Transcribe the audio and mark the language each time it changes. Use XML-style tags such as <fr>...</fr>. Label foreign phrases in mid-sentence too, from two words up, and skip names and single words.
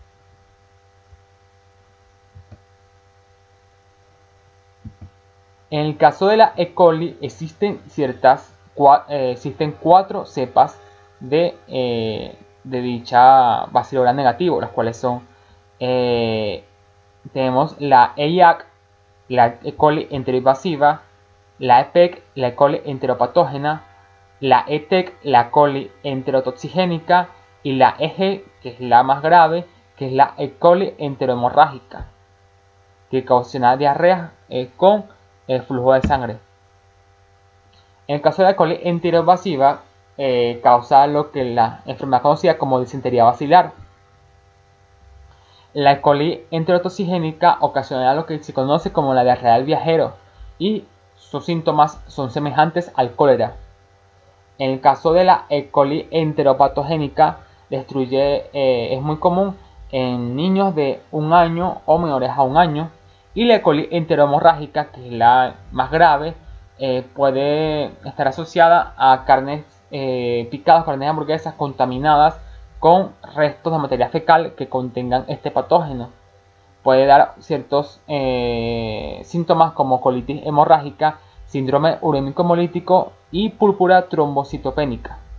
<es>En el caso de la E. coli existen cuatro cepas de dicha bacilo gram negativo, las cuales son tenemos la EIAC, la E. coli enteroinvasiva, la EPEC, la E. coli enteropatógena, la ETEC, la E. coli enterotoxigénica, y la EG, que es la más grave, que es la E. coli enterohemorrágica, que causa diarrea con flujo de sangre. En el caso de la E. coli enteroinvasiva, causa lo que la enfermedad conocida como disentería basilar. La E. coli enterotoxigénica ocasiona lo que se conoce como la diarrea del viajero, y sus síntomas son semejantes al cólera. En el caso de la E. coli enteropatogénica, es muy común en niños de 1 año o menores a 1 año. Y la E. coli enterohemorrágica, que es la más grave, puede estar asociada a carnes picadas, carnes de hamburguesas contaminadas con restos de materia fecal que contengan este patógeno. Puede dar ciertos síntomas como colitis hemorrágica, síndrome urémico hemolítico y púrpura trombocitopénica.</es>